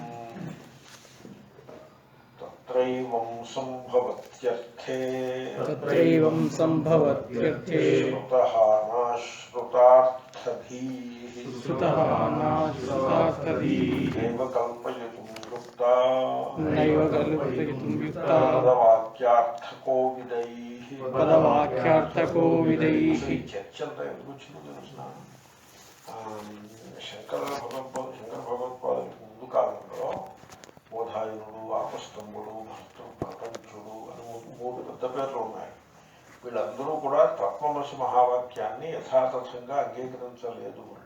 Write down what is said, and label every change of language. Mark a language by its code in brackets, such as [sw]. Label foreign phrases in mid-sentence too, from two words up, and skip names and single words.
[sa] तत्रैवं सम्भवत्यर्थे श्रुतः नाश्रुतार्थभिः नैव कल्पयितुं युक्ता पदवाक्यार्थको [te] विदैः చర్చ అంతా ఎందుకు వచ్చిందో తెలుసిన శంకర భగవత్పాదులకు ముందు కాలంలో బోధాయనుడు, ఆపస్తంభుడు, భర్తృ ప్రపంచుడు అని మూడు పెద్ద పేర్లు ఉన్నాయి. వీళ్ళందరూ కూడా తత్వమసి మహావాక్యాన్ని యథాతథంగా అంగీకరించలేదు.